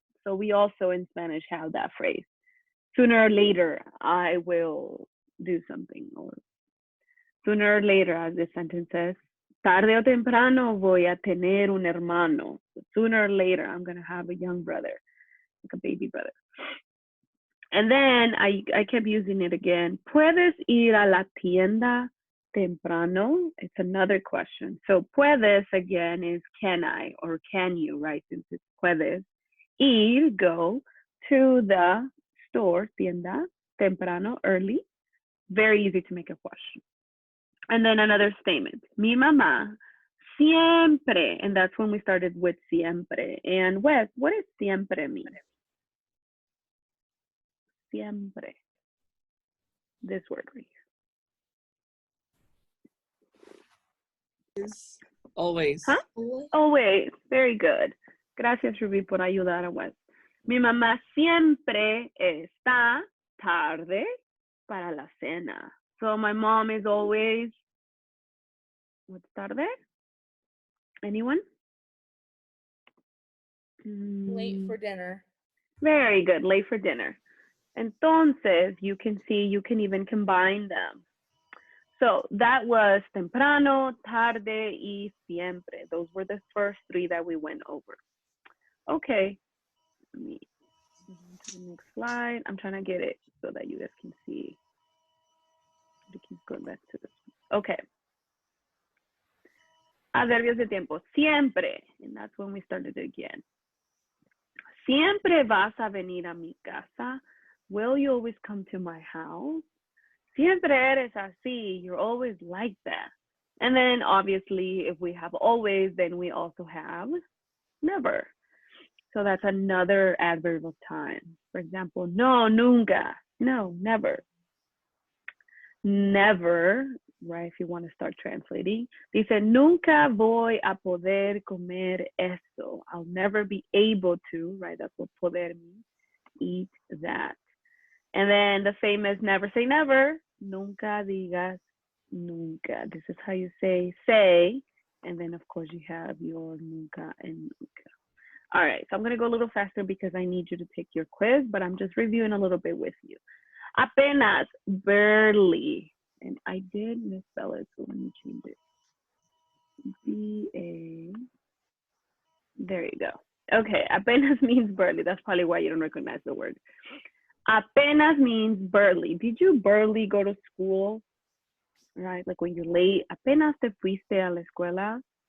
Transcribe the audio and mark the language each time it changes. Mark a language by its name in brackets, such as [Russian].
[English] So we also in Spanish have that phrase. Sooner or later, I will do something. Or sooner or later, as the sentence says, [Spanish] tarde o temprano voy a tener un hermano. [English] Sooner or later, I'm going to have a young brother, like a baby brother. And then I kept using it again. [Spanish] ¿Puedes ir a la tienda temprano? [English] It's another question. So puedes again is can I or can you, right? Since it's puedes. Ir, go to the store, tienda, temprano, early. Very easy to make a question. And then another statement. [Spanish] Mi mamá siempre, [English] and that's when we started with siempre. And Wes, what does siempre mean? Siempre. This word right here. Is always. Huh? Always. Very good. [Spanish] Gracias, Ruby, por ayudar a Wes. Mi mamá siempre está tarde para la cena. [English] So my mom is always, what's tarde? Anyone? Late for dinner. Very good, late for dinner. Entonces, you can see, you can even combine them. So that was temprano, tarde, y siempre. Those were the first three that we went over. Okay, let me move on to the next slide. I'm trying to get it so that you guys can see. We keep going back to this one. Okay. [Spanish] Adverbios de tiempo. [English] Siempre, and that's when we started again. [Spanish] Siempre vas a venir a mi casa. [English] Will you always come to my house? [Spanish] Siempre eres así. [English] You're always like that. And then obviously, if we have always, then we also have never. So that's another adverb of time. For example, no, nunca. No, never. Never, right? If you want to start translating. [Spanish] Dice, nunca voy a poder comer eso. [English] I'll never be able to, right? That's what poder means. Eat that. And then the famous never say never. [Spanish] Nunca digas nunca. [English] This is how you say, and then of course you have your nunca and nunca. All right, so I'm gonna go a little faster because I need you to take your quiz, but I'm just reviewing a little bit with you. Apenas, barely, and I did misspell it, so let me change it. B-A, there you go. Okay, apenas means barely. That's probably why you don't recognize the word. Apenas means barely. Did you barely go to school? Right, like when you're late. [Spanish] Apenas te fuiste a la escuela.